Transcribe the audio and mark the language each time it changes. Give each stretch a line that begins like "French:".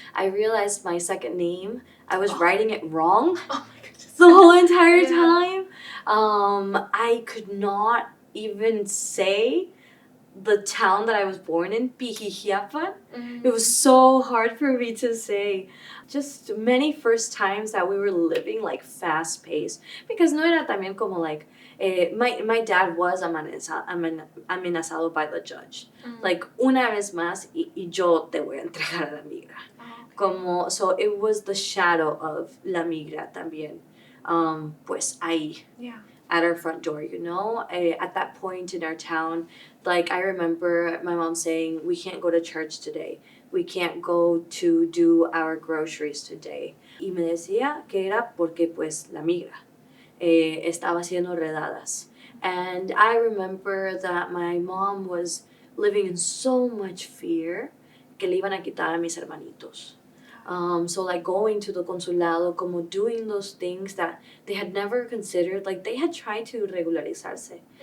English: I realized my second name. I was writing it wrong the whole entire time. I could not even say the town that I was born in, Pijijiapan. It was so hard for me to say. Just many first times that we were living like fast paced. Because
Spanish: no era también como
English: like, my dad was amenazado by the judge.
Spanish: Like, una vez más, y yo te voy a entregar a la migra.
English: Como, so it was the shadow of la migra también.
Spanish: Pues ahí.
English: Yeah. At our front door, you know? At that point in our town, like I remember my mom saying, we can't go to church today. We can't go to do our groceries today.
Spanish: Y me decía que era porque pues la migra estaba siendo redadas.
English: And I remember that my mom was living in so much fear
Spanish: que le iban a quitar a mis hermanitos.
English: So like going to the consulado, como doing those things that they had never considered, like they had tried to regularizarse.